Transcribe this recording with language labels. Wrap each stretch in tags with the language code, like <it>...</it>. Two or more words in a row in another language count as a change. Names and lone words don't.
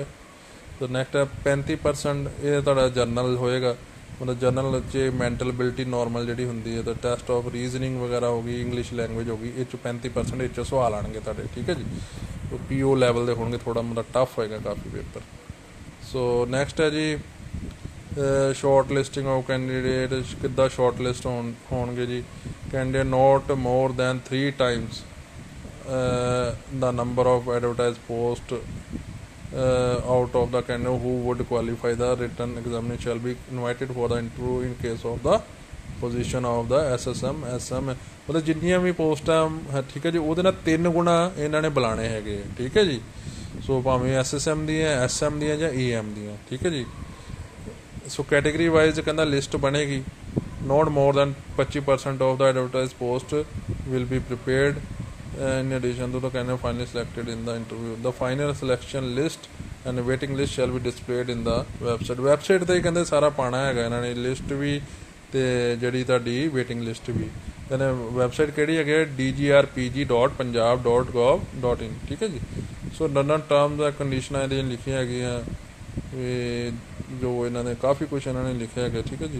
<pa>ਸੋ ਨੈਕਸਟ ਹੈ 35% ਇਹ ਤੁਹਾਡਾ ਜਰਨਲ ਹੋਏਗਾ, ਮਤਲਬ ਜਰਨਲ 'ਚ ਮੈਂਟਲ ਐਬਿਲਿਟੀ ਨੋਰਮਲ ਜਿਹੜੀ ਹੁੰਦੀ ਹੈ, ਤਾਂ</pa> <en>test of reasoning</en> <pa>ਵਗੈਰਾ ਹੋ ਗਈ,</pa> <en>English language</en> <pa>ਹੋ ਗਈ, ਇਹ 'ਚ 35% ਇਹ 'ਚ ਸਵਾਲ ਆਉਣਗੇ ਤੁਹਾਡੇ, ਠੀਕ ਹੈ ਜੀ। ਸੋ PO ਲੈਵਲ ਦੇ ਹੋਣਗੇ, ਥੋੜ੍ਹਾ ਮਤਲਬ ਟਫ ਹੋਏਗਾ ਕਾਫੀ ਪੇਪਰ। ਸੋ ਨੈਕਸਟ ਹੈ ਜੀ</pa> <en>short listing of candidate,</en> <pa>ਕਿੱਦਾਂ</pa> <en>short list</en> <pa>ਹੋਣਗੇ ਜੀ।</pa> <en>candidate not more than 3 times the number of advertised post out of the candidate who would qualify the written examination shall be invited for the interview in case of the position of the SSM SM,</en> <pa>ਮਤਲਬ ਜਿੰਨੀਆਂ ਵੀ ਪੋਸਟਾਂ ਹੈ, ਠੀਕ ਹੈ ਜੀ,</pa> <en>ਉਹਦੇ ਨਾਲ 3 ਗੁਣਾ ਇਹਨਾਂ ਨੇ ਬੁਲਾਣੇ ਹੈਗੇ, ਠੀਕ ਹੈ ਜੀ।</en> <pa>ਸੋ ਭਾਵੇਂ SSM ਦੀਆਂ, SM ਦੀਆਂ ਜਾਂ EM ਦੀਆਂ, ਠੀਕ ਹੈ ਜੀ। ਸੋ ਕੈਟੇਗਰੀ ਵਾਈਜ਼ ਕਹਿੰਦਾ ਲਿਸਟ ਬਣੇਗੀ,</pa> <en>not more than 25% of the advertise post will be prepared in addition to the candidate finally selected in the interview. The final selection list and waiting list shall be displayed in the website</en> <pa>'ਤੇ ਕਹਿੰਦੇ ਸਾਰਾ ਪਾਉਣਾ ਹੈਗਾ ਇਹਨਾਂ ਨੇ, ਲਿਸਟ ਵੀ ਅਤੇ ਜਿਹੜੀ ਤੁਹਾਡੀ</pa> <en>waiting list</en> <pa>ਵੀ। ਕਹਿੰਦੇ ਵੈਬਸਾਈਟ ਕਿਹੜੀ ਹੈਗੀ ਹੈ, dgrpg.punjab.gov.in, ਠੀਕ ਹੈ ਜੀ। ਸੋ ਨਨ</pa> <en>terms and conditions</en> <pa>ਇਹਦੀਆਂ ਲਿਖੀਆਂ ਹੈਗੀਆਂ, ਜੋ ਇਹਨਾਂ ਨੇ ਕਾਫੀ ਕੁਛ ਇਹਨਾਂ ਨੇ ਲਿਖਿਆ ਹੈਗਾ, ਠੀਕ ਹੈ ਜੀ।</pa>